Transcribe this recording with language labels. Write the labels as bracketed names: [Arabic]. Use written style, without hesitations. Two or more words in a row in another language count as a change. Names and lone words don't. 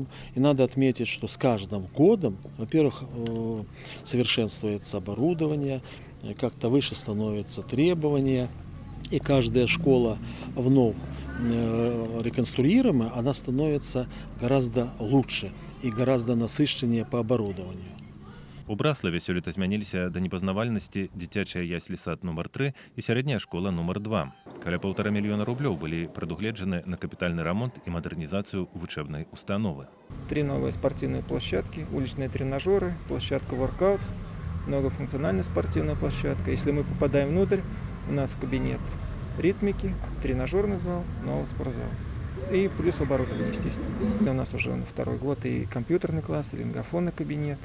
[Russian] И надо отметить, что с каждым годом, во-первых, совершенствуется оборудование, как-то выше становятся требования. И каждая школа вновь реконструируемая, она становится гораздо лучше и гораздо насыщеннее по оборудованию. [Belarusian] У Браславе сёлета змяніліся да непазнавальнасці дзіцячая яслі-сад нумар 3 і сярэдняя школа нумар 2. Каля 1,5 мільёна рублёў былі прадугледжаны на капітальны рамонт і мадэрнізацыю вучэбнай установы. [Russian] 3 новые спортивные площадки, уличные тренажеры, площадка воркаут, многофункциональная спортивная площадка. Если мы попадаем внутрь, у нас кабинет ритмики, тренажерный зал, новый спортзал. И плюс оборудование, естественно. У нас уже на второй год и компьютерный класс, и лингофонный кабинет.